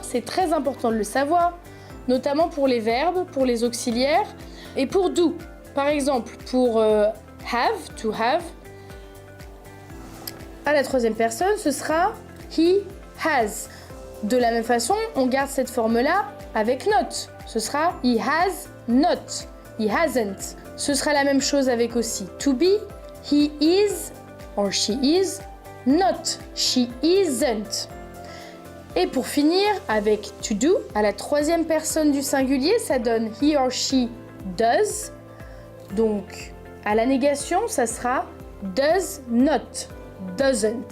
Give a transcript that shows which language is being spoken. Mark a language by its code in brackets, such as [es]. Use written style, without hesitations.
[fr] C'est très important de le savoir, notamment pour les verbes, pour les auxiliaires et pour do. Par exemple, pour have, [en] to have, [fr] à la troisième personne, ce sera [en] he has. [fr] De la même façon, on garde cette forme-là avec not. Ce sera [en] he has not, he hasn't. [fr] Ce sera la même chose avec aussi [en] to be, he is or she is not, she isn't. [fr] Et pour finir, avec [en] to do, [fr] à la troisième personne du singulier, ça donne [en] he or she does. [fr] Donc, à la négation, ça sera [en] does not, doesn't.